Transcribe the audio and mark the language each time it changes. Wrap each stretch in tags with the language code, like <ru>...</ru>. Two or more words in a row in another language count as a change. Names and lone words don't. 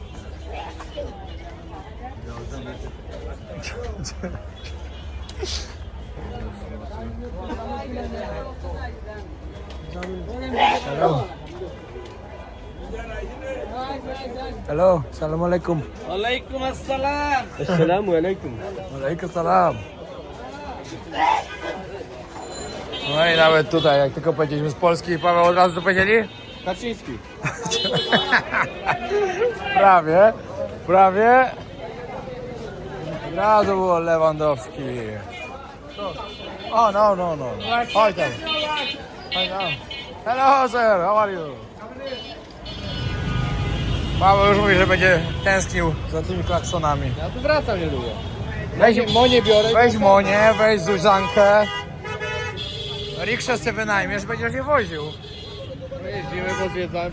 <en>Hello. Hello,</en> <ar>salam alaikum. Assalamu alaikum. Alaikum salam.</ar> <pl>No i nawet tutaj, jak tylko powiedzieliśmy z Polski, Paweł od razu to powiedzieli? Kaczyński. Prawie, prawie. Od razu było Lewandowski. O, no. Chodź tam. Chodź tam.</pl> <en>Hello sir, how are you?</en> <pl>Paweł już mówi, że będzie tęsknił za tymi klaksonami. Ja tu wracam niedługo. Weź Monię biorę. Weź Monię, weź Zuzankę. Rikszę sobie wynajmiesz, będziesz je woził. Jeździmy, pozwiedzamy.</pl>